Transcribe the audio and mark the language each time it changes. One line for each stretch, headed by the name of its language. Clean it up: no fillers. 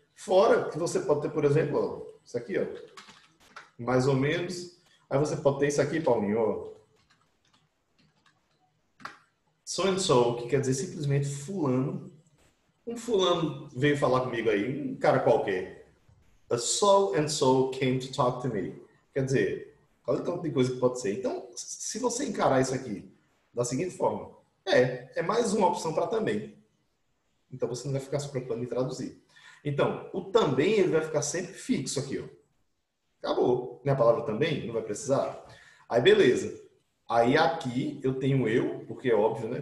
Portuguese: Fora que você pode ter, por exemplo, ó, isso aqui, ó. Mais ou menos. Aí você pode ter isso aqui, Paulinho, ó.
English: So and so,
Portuguese: que quer dizer simplesmente fulano. Um fulano veio falar comigo aí, um cara qualquer.
English: A so and so came to talk to me.
Portuguese: Quer dizer, olha o tanto de coisa que pode ser. Então, se você encarar isso aqui da seguinte forma, é mais uma opção para também. Então, você não vai ficar se preocupando em traduzir. Então, o também, ele vai ficar sempre fixo aqui, ó. Acabou. Minha palavra também, não vai precisar. Aí, beleza. Aí, aqui, eu tenho eu, porque é óbvio, né?